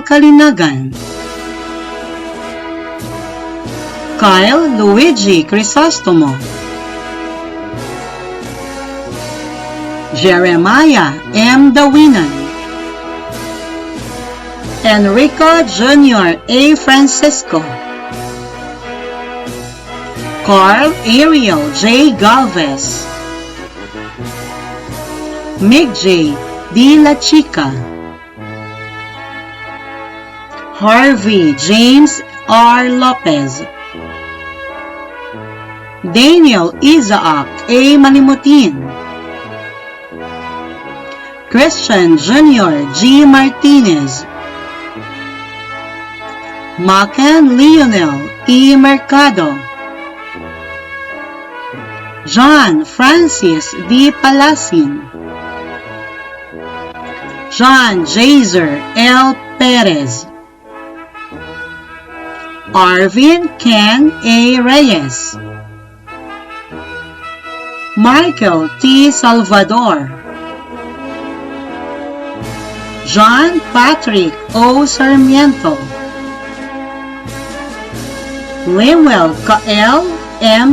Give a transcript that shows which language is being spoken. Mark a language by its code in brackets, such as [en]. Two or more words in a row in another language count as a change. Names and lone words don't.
[en] Kalinagan, Kyle Luigi Crisostomo, Jeremiah M. Dawinan, Enrico Jr. A. Francisco, Carl Ariel J. Galvez, Mig J. D. La Chica, Harvey James R. Lopez, Daniel Isaac A. Malimutin, Christian Jr. G. Martinez, Macan Lionel E. Mercado, John Francis D. Palasin, John Jazer L. Perez, Arvin Ken A. Reyes, Michael T. Salvador, John Patrick O. Sarmiento, Lemuel Kael M.